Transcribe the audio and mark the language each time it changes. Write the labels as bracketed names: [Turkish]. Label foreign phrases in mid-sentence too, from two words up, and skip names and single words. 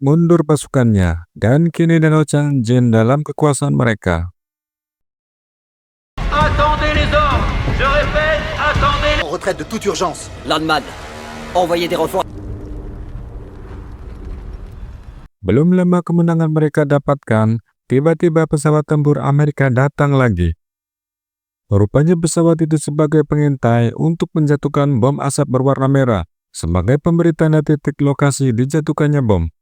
[Indonesian] mundur pasukannya, dan kini Danau Changjin dalam kekuasaan mereka. [French] Attendez les ordres! Je répète, attendez! En retraite de toute urgence. Landman, envoyez des renforts. [Indonesian] Belum lama kemenangan mereka dapatkan, tiba-tiba pesawat tempur Amerika datang lagi. Rupanya pesawat itu sebagai pengintai untuk menjatuhkan bom asap berwarna merah, sebagai pemberi tanda titik lokasi dijatuhkannya bom.